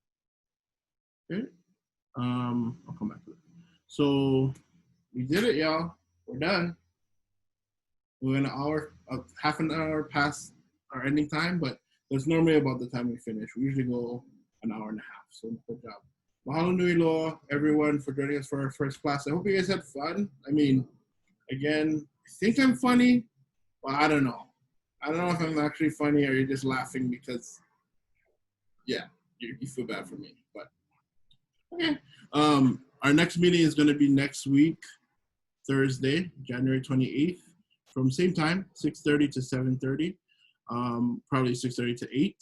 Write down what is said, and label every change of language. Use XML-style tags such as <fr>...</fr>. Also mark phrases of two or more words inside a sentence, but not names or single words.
<en>Okay, I'll come back to it. So we did it, y'all. We're done. We're an hour, half an hour past our ending time, but that's normally about the time we finish. We usually go an hour and a half, so good job.</en> <haw>Mahalo nui loa,</haw> <en>everyone, for joining us for our first class. I hope you guys had fun. I mean, again, I think I'm funny, but I don't know. I don't know if I'm actually funny or you're just laughing because, yeah, you feel bad for me, but okay. Our next meeting is going to be next week, Thursday, January 28th, from same time, 6:30 to 7:30, probably 6:30 to 8.</en>